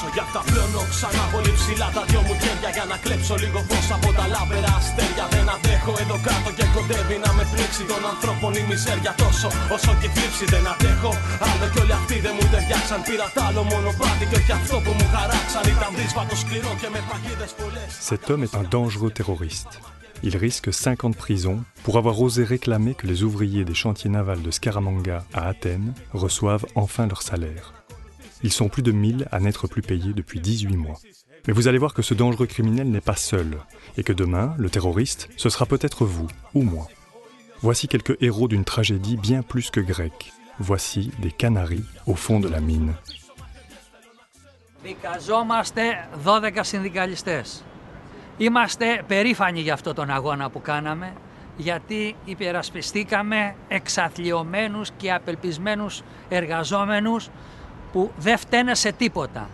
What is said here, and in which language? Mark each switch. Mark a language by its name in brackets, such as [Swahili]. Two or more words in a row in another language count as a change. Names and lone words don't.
[Greek] Γι' αυτά πλώνω ξανά πολύ ψηλά τα δυο μου χέρια. Για να κλέψω λίγο φως από τα λάμπερα αστέρια. Δεν αντέχω εδώ κάτω και κοντεύει να με πνίξει. Των ανθρώπων η μιζέρια τόσο όσο και η θλίψη. Δεν αντέχω άλλο κι όλοι αυτοί δεν μου ταιριάξαν. Πήρα τ' άλλο μονοπάτι και όχι αυτό που μου χαράξαν. Ήταν δύσβατο σκληρό και με παγίδες πολλές. [French] Cet homme est un dangereux terroriste. Il risque 5 ans de prison pour avoir osé réclamer que les ouvriers des chantiers navals de Scaramanga à Athènes reçoivent enfin leur salaire. Ils sont plus de 1000 à n'être plus payés depuis 18 mois. Mais vous allez voir que ce dangereux criminel n'est pas seul, et que demain, le terroriste, ce sera peut-être vous, ou moi. Voici quelques héros d'une tragédie bien plus que grecque. Voici des canaris au fond de la mine. [Greek] Δικαζόμαστε 12 συνδικαλιστές. Είμαστε περήφανοι για αυτό τον αγώνα που κάναμε, γιατί υπερασπιστήκαμε εξαθλιωμένους και απελπισμένους εργαζόμενους που δεν φταίνε σε τίποτα.